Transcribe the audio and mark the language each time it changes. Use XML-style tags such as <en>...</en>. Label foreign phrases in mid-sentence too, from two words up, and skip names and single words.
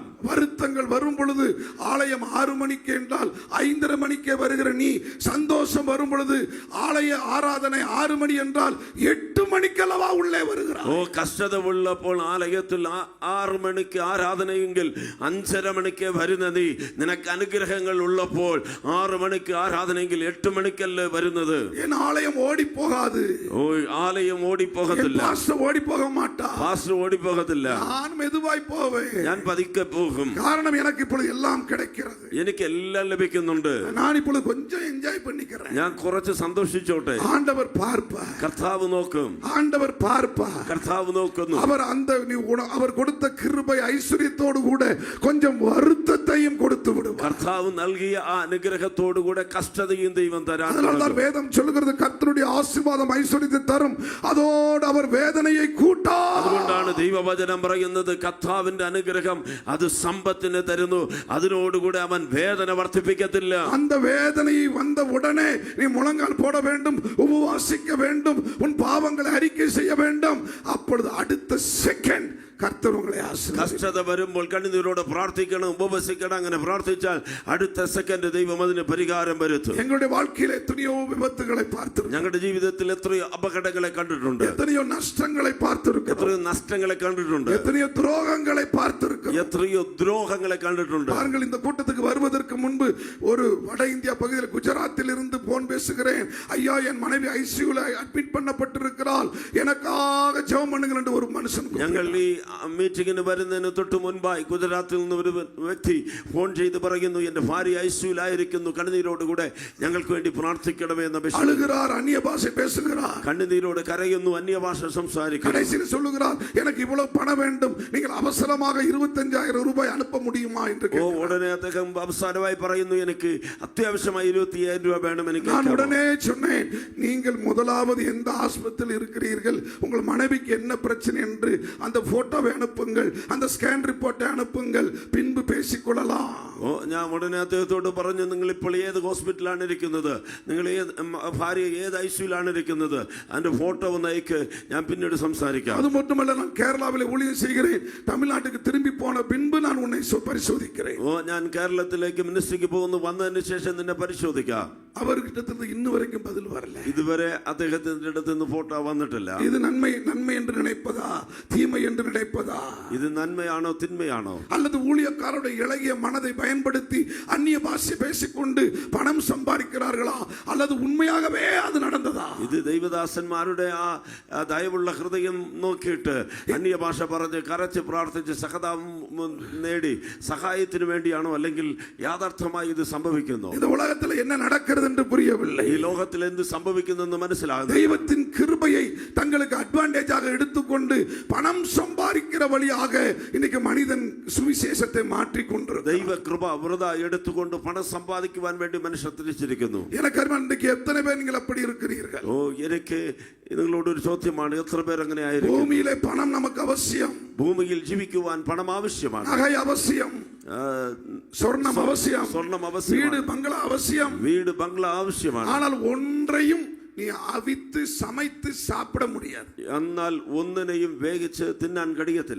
<ta>வருத்தங்கள் வரும் பொழுது ஆலயம் 6 மணிக்கு என்றால் 5:30 மணிக்கே வருகிற நீ, சந்தோஷம் வரும் பொழுது ஆலய ஆராதனை 6 மணி என்றால் 8 மணிக்கல்லவா உள்ளே வருகிறார்.</ta> <ml>ഓ കഷ്ടത ഉള്ളപ്പോൾ ആലയത്തിൽ 6 മണിക്ക് ആരാധനയെങ്കിൽ 5:30 മണിക്ക് വരുന്ന നീ, നിനക്ക് അനുഗ്രഹങ്ങൾ ഉള്ളപ്പോൾ 6 മണിക്ക് ആരാധനയെങ്കിൽ 8 മണിക്കല്ലേ വരുന്നത്?</ml> <ta>என் ஆலயம் ஓடி போகாது.</ta> <ml>ഓ ആലയം ഓടിപ്പോകത്തില്ല,</ml> <ta>பாஸ்டர் ஓடி போக மாட்டா,</ta> <ml>പാസ്റ്റർ ഓടിപ്പോകത്തില്ല,</ml> <ta>நான் மெதுவாய் போவேன்.</ta> <ml>ഞാൻ പതുക്കെ പോകും.</ml> <ta>காரணம் எனக்கு இப்பொழுது எல்லாம் கிடைக்கிறது.</ta> <ml>എനിക്ക് എല്ലാം ലഭിക്കുന്നുണ്ട്,</ml> <ta>நான் இப்பொழுது கொஞ்சம் என்ஜாய் பண்ணிக்கிறேன்.</ta> <ml>ഞാൻ കുറച്ച് സന്തോഷിച്ചോട്ടെ.</ml> <ta>ஆண்டவர் பார்ப்பார்,</ta> <ml>കർത്താവ് നോക്കും,</ml> <ta>ஆண்டவர் பார்ப்பார்.</ta> <ml>കർത്താവ് നോക്കുന്നു.</ml> <ta>அவர் அந்த அவர் கொடுத்த கிருபை ஐஸ்வரியத்தோடு கூட கொஞ்சம் வருத்தத்தையும் கொடுத்து விடுவார்.</ta> <ml>കർത്താവ് നൽകിയ ആ അനുഗ്രഹത്തോടു കൂടെ കഷ്ടതയും ദൈവം തരാൻ</ml> <ta>அதனால்தான் வேதம் சொல்லுகிறது, கர்த்தருடைய ஆசீர்வாதம் ஐஸ்வரியத்தை தரும், அதோடு அவர் வேதனையை கூட்டார்.</ta> <ml>അതുകൊണ്ടാണ് ദൈവവചനം പറയുന്നത്, കർത്താവിന്റെ അനുഗ്രഹം അത് സമ്പത്തിനെ തരുന്നു, അതിനോടുകൂടെ അവൻ വേദന വർദ്ധിപ്പിക്കത്തില്ല.</ml> <ta>அந்த வேதனை வந்த உடனே நீ முழங்கால் போட வேண்டும், உபவாசிக்க வேண்டும், உன் பாவங்களை அறிக்கை செய்ய வேண்டும். அப்பொழுது அடுத்த செகண்ட் கர்த்தர் உங்களை ஆசீர்வதிப்பார்.</ta> <ml>കഷ്ടത വരുമ്പോൾ കണ്ണുനീരോടെ പ്രാർത്ഥിക്കണം, ഉപവസിക്കണം. അങ്ങനെ പ്രാർത്ഥിച്ചാൽ അടുത്ത സെക്കൻഡ് ദൈവം അതിന് പരിഹാരം വരുത്തും.</ml> <ta>எங்களுடைய வாழ்க்கையில எத்தனையோ விபத்துகளை பார்த்திருக்கிறோம்,</ta> <ml>ഞങ്ങളുടെ ജീവിതത്തിൽ എത്രയോ അപകടങ്ങളെ കണ്ടിട്ടുണ്ട്,</ml> <ta>எத்தனையோ நஷ்டங்களை பார்த்திருக்கிறோம்,</ta> <ml>എത്രയോ നഷ്ടങ്ങളെ കണ്ടിട്ടുണ്ട്,</ml> <ta>எத்தனையோ துரோகங்களை பார்த்திருக்கிறோம்,</ta> <ml>എത്രയോ ദ്രോഹങ്ങളെ കണ്ടിട്ടുണ്ട്.</ml> <ta>பாருங்கள், இந்த கூட்டத்துக்கு வருவதற்கு முன்பு ஒரு வட இந்தியா பகுதியில் குஜராத்தில் இருந்து போன் பேசுகிறேன். ஐயா, என் மனைவி ஐசியூல அட்மிட் பண்ணப்பட்டிருக்கிறாள், எனக்காக ஜெபம் பண்ணுங்கள் என்று ஒரு மனுஷன்.</ta> <ml>ഞങ്ങൾ ഈ മീറ്റിംഗിന് വരുന്നതിന് തൊട്ട് മുൻപായി ഗുജറാത്തിൽ നിന്ന് ഒരു വ്യക്തി ഫോൺ ചെയ്ത് പറയുന്നു, എന്റെ ഭാര്യ ഐസിയുലായിരിക്കുന്നു, കണ്ണുനീരോടുകൂടെ ഞങ്ങൾക്ക് വേണ്ടി പ്രാർത്ഥിക്കണമേ എന്ന്</ml> <ta>அழுகிறார், அந்நிய பாஷை பேசுகிறார்,</ta> <ml>കണ്ണുനീരോട് കരയുന്നു, അന്യഭാഷ സംസാരിക്കുന്നു.</ml> <ta>கடைசியில் சொல்லுகிறார், எனக்கு இவ்வளவு பணம் வேண்டும், நீங்கள் அவசரமாக 25,000 ரூபாய் அனுப்ப முடியுமா என்று.</ta> <ml>ഉടനെ അദ്ദേഹം അവസാനമായി പറയുന്നു, എനിക്ക് അത്യാവശ്യമായി 25,000 രൂപ വേണം. എനിക്ക്</ml> <ta>நான் உடனே சொன்னேன், நீங்கள் முதலாவது எந்த ஆஸ்பத்திரியில் இருக்கிறீர்கள், உங்கள் மனைவிக்கு என்ன பிரச்சனை என்று அந்த போட்டோவை அனுப்புங்கள், அந்த</ta> <en>scan report</en> <ta>அனுப்புங்கள், பின்பு பேசிக்கொள்ளலாம்.</ta> <ml>ഞാൻ ഉടനെ അദ്ദേഹത്തോട് പറഞ്ഞു, നിങ്ങൾ ഇപ്പോൾ ഏത് ഹോസ്പിറ്റലാണ് ഇരിക്കുന്നത്, നിങ്ങൾ ഭാര്യ ഏത് ഐസിയുലാണ് ഇരിക്കുന്നത്, അതിന്റെ ഫോട്ടോ ഒന്ന് അയക്ക്, ഞാൻ പിന്നീട് സംസാരിക്കാം.</ml> <ta>அது மட்டுமல்ல, நான் கேரளாவில் ஊழியம் செய்கிறேன், தமிழ்நாட்டுக்கு திரும்பி போன பின்பு நான் உன்னை பரிசோதிக்கிறேன்.</ta> <ml>ഞാൻ കേരളത്തിലേക്ക് മിനിസ്ട്രിക്ക് പോകുന്നു, വന്നതിന് ശേഷം നിന്നെ പരിശോധിക്കാം.</ml> <ta>அவர்கிட்ட இன்னும் வரைக்கும் பதில் வரல.</ta> <ml>ഇതുവരെ അദ്ദേഹത്തിന്റെ അടുത്ത് നിന്ന് ഫോട്ടോ വന്നിട്ടില്ല.</ml> <ta>இது நன்மை நன்மை என்று நினைப்பதா, தீமை என்று நினைப்பதா,</ta> <ml>ഇത് നന്മയാണോ തിന്മയാണോ,</ml> <ta>அல்லது ஊழியக்காரருடைய இளகிய மனதை பயன்படுத்தி அந்நிய பாஷை பேசிக்கொண்டு பணம் சம்பாதிக்கிறார்களா, அல்லது உண்மையாகவே அது நடந்ததா?</ta> <ml>ഇത് ദൈവദാസന്മാരുടെ ആ ദയവുള്ള ഹൃദയം നോക്കിയിട്ട് അന്യഭാഷ പറഞ്ഞ് കരച്ച് പ്രാർത്ഥിച്ച് സഹതാപം നേടി സഹായത്തിന് വേണ്ടിയാണോ, അല്ലെങ്കിൽ യാഥാർത്ഥമായി ഇത് സംഭവിക്കുന്നു?</ml> <ta>இந்த உலகத்தில் என்ன நடக்கிறது என்று புரியவில்லை.</ta> <ml>ഈ ലോകത്തിൽ എന്ത് സംഭവിക്കുന്നെന്ന് മനസ്സിലാകുന്നു.</ml> <ta>தெய்வத்தின் கிருபையை தங்களுக்கு அட்வான்டேஜாக எடுத்துக்கொண்டு பணம் சம்பாதிக்கிற வழியாக இன்னைக்கு மனிதன் சுவிசேஷத்தை மாற்றிக் கொண்டிருக்கிறான்.</ta> <ml>ദൈവ കൃപ വൃഥ എടുത്തുകൊണ്ട് പണം സമ്പാദിക്കുവാൻ വേണ്ടി മനുഷ്യർ തിരിച്ചിരിക്കുന്നു.</ml> <ta>எனக்கு இன்றைக்கு எத்தனை பேர் நீங்கள் அப்படி இருக்கிறீர்கள்?</ta> <ml>എനിക്ക് നിങ്ങളോട് ഒരു ചോദ്യമാണ്, എത്ര പേർ അങ്ങനെ ആയിരിക്കും?</ml> <ta>பூமியிலே பணம் நமக்கு அவசியம்,</ta> <ml>ഭൂമിയിൽ ജീവിക്കുവാൻ പണം ആവശ്യമാണ്,</ml> <ta>நகை அவசியம், சொர்ணம் அவசியம்,</ta> <ml>സ്വർണം ആവശ്യമാണ്,</ml> <ta>வீடு பங்களா அவசியம்,</ta> <ml>വീട് ബംഗ്ലാ ആവശ്യമാണ്.</ml> <ta>ஆனால் ഒன்றைയും நீ அவித்து சமைத்து சாப்பிட முடியாது.</ta> <ml>എന്നാൽ ഒന്നിനെയും വേവിച്ച് തിന്നാൻ കഴിയത്തില്ല.</ml>